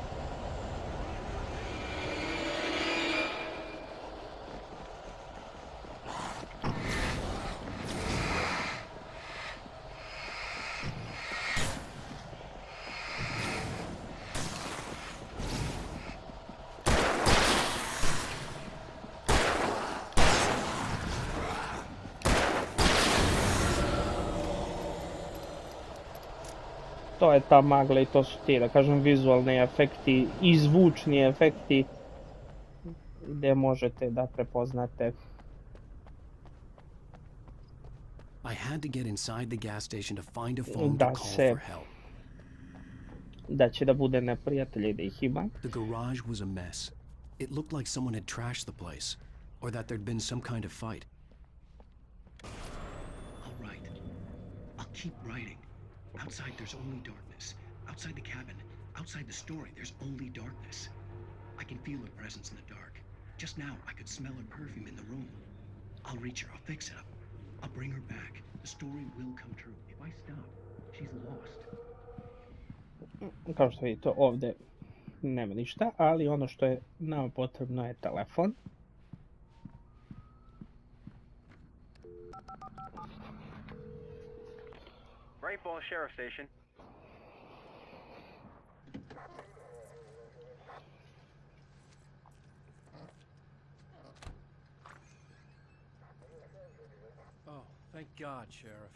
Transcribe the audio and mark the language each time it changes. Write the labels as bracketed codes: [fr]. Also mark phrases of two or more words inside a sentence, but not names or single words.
[bs] to je ta magla i to su ti, da kažem, vizualni efekti i zvučni efekti gdje možete da prepoznate. [en] I had to get inside the gas station to find a phone to call for help. [bs] Da će da bude neprijatelja i da ih ima. [en] The garage was a mess. It looked like someone had trashed the place, or that there'd been some kind of fight. I'll write. I'll keep writing. Outside there's only darkness. Outside the cabin, outside the story, there's only darkness. I can feel her presence in the dark. Just now, I could smell her perfume in the room. I'll reach her, I'll fix it up. I'll bring her back. The story will come true. If I stop, she's lost. [bs] Kao što vidite, ovdje nema ništa, ali ono što je nama potrebno je telefon. [en] Great Falls Sheriff Station. Oh, thank God, Sheriff.